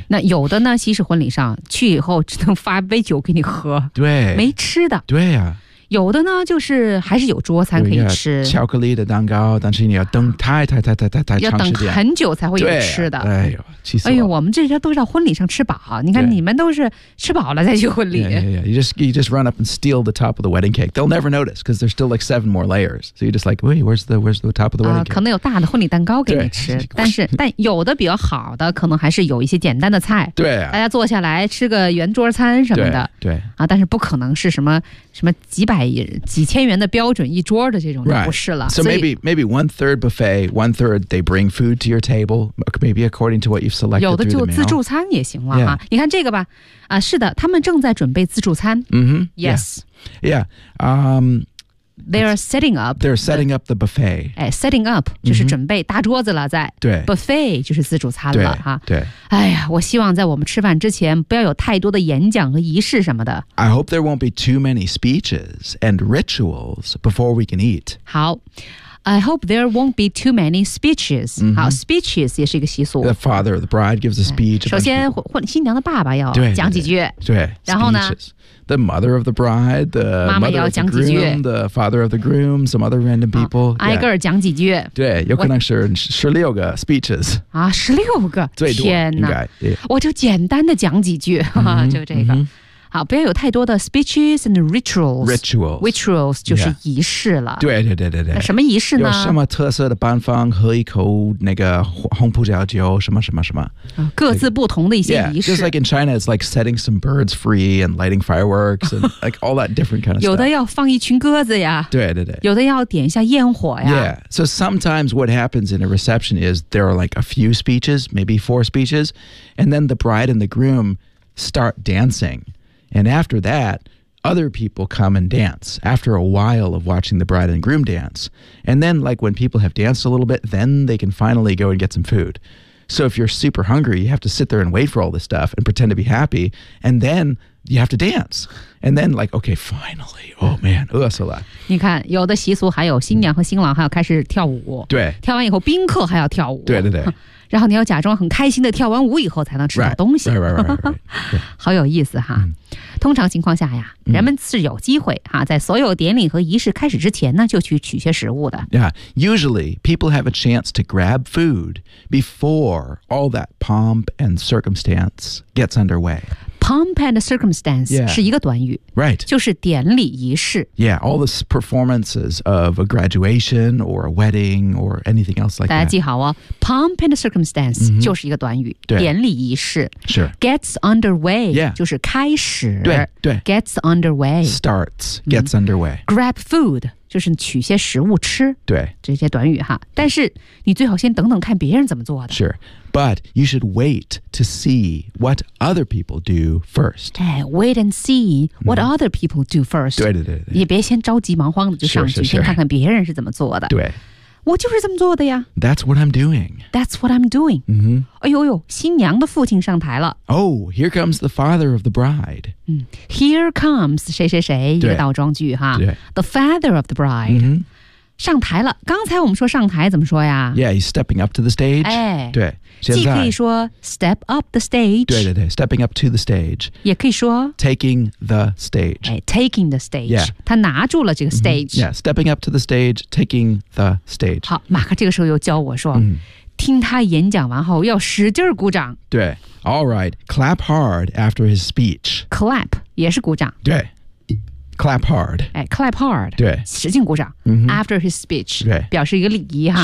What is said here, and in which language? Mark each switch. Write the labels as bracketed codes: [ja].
[zh] 那有的呢，西式婚礼上去以后只能发杯酒给你喝，对，没吃的。对呀、啊，有的呢就是还是有桌餐可以吃，巧克力的蛋糕，但是你要等太长时间，要等很久才会有吃的。对啊、哎呦，气死了！哎呦，我们这些都是到婚礼上吃饱，你看你们都是吃饱了再去婚礼。 [en] You just run up and steal the top of the wedding cake. They'll never notice because there's still like seven more layers. So you just like, wait, where's the top of the wedding cake? [zh] 可能有大的婚礼蛋糕给你吃，但有的比较好的，可能还是有一些简单的菜。对、啊，大家坐下来吃个圆桌餐什么的。对, 对啊，但是不可能是什么几百。几千元的标准一桌的这种就不是了。 [en] Right. So maybe one third buffet, one third they bring food to your table, maybe according to what you've selected. [zh] 有的就自助餐也行了、 [en] yeah. [zh] 啊、你看这个吧、啊、是的，他们正在准备自助餐。 [en] Mm-hmm. Yes. Yeah. Yeah.、 They're setting up the buffet. [zh] Setting up 就是准备大桌子了，在对 buffet 就是自助餐了对哈。对，哎呀，我希望在我们吃饭之前不要有太多的演讲和仪式什么的。 [en] I hope there won't be too many speeches and rituals before we can eat. [zh] 好。 [en] I hope there won't be too many speeches.、 Mm-hmm. [zh] 好 ，speeches 也是一个习俗。 [en] The father of the bride gives a speech. [zh] 首先，新娘的爸爸要讲几句。对。对然后呢 [en] ？Speeches. The mother of the bride, the [zh] 妈妈也要讲几句。 [en] The father of the groom, some other random people. [zh] 挨个讲几句。对，有可能是16个 speeches. 啊，十六个！最多天哪！应该 yeah. 我就简单的讲几句， [en] mm-hmm, [zh] 就这个。 [en] Mm-hmm. [zh] 好，不要有太多的 [en] speeches and rituals. Rituals [zh] 就是仪式了。对、yeah. 对对对对。那什么仪式呢？有什么特色的办法？喝一口那个红葡萄酒，什么什么什么。各自不同的一些仪式。 [en] Like, yeah, just like in China, it's like setting some birds free and lighting fireworks and like all that different kind of stuff. [zh] 有的要放一群鸽子呀。对对对。有的要点一下焰火呀。 [en] Yeah, so sometimes what happens in a reception is there are like a few speeches, maybe four speeches, and then the bride and the groom start dancing. And after that, other people come and dance after a while of watching the bride and groom dance. And then, like, when people have danced a little bit, then they can finally go and get some food. So if you're super hungry, you have to sit there and wait for all this stuff and pretend to be happy. And then you have to dance. And then like, okay, finally. Oh man, that's a lot. [zh] 你看，有的习俗还有新娘和新郎还要开始跳舞。对。跳完以后，宾客还要跳舞。对对对。然后你要假装很开心的跳完舞以后才能吃到东西。 [en] Right, right, right, right, right, right. [zh] 好有意思哈。嗯、通常情况下呀，人们是有机会哈，在所有典礼和仪式开始之前呢，就去取些食物的。 [en] Yeah, usually people have a chance to grab food before all that pomp and circumstance gets underway. Pomp and circumstance、 yeah. [zh] 是一个短语。 [en] Right. [zh] 就是典礼仪式。 [en] Yeah, all the performances of a graduation or a wedding or anything else like that. [zh] 大家记好哦 , [en] pomp and circumstance、 [zh] mm-hmm. 就是一个短语。对。典礼仪式。 [en] Sure. Gets underway. Yeah. [zh] 就是开始。对对。 [en] Gets underway. Starts. Gets underway.、 [zh] Mm-hmm. [en] Grab food. [zh] 就是取些食物吃。对。这些短语哈。但是你最好先等等看别人怎么做的。 [en] Sure. But you should wait to see what other people do first. Hey, wait and see what、mm-hmm. other people do first. [zh] 对对对对。也别先着急忙慌的就上去 [en] sure, sure, sure. [zh] 先看看别人是怎么做的。对。我就是这么做的呀。 [en] That's what I'm doing. That's what I'm doing.、 Mm-hmm. [zh] 哎呦呦新娘的父亲上台了。 [en] Oh, here comes the father of the bride.、 [zh] Mm-hmm. [en] Here comes [zh] 谁谁谁一个倒装句哈。对。 [en] The father of the bride.、 Mm-hmm. [zh] 上台了刚才我们说上台怎么说呀 [en] Yeah, he's stepping up to the stage、 [zh] 哎、对现在既可以说 [en] step up the stage [zh] 对对对 [en] stepping up to the stage [zh] 也可以说 [en] taking the stage、哎、taking the stage、 yeah. [zh] 他拿住了这个 stage、 [en] mm-hmm. Yeah, stepping up to the stage taking the stage [zh] 好马克这个时候又教我说、 [en] mm-hmm. [zh] 听他演讲完后要使劲鼓掌对 [en] All right, clap hard after his speech [zh] Clap 也是鼓掌 [en] 对Clap hard. 哎 ,clap hard. [zh] 对。使劲鼓掌、 [en] mm-hmm. after his speech. [zh] 对。表示一个礼仪哈。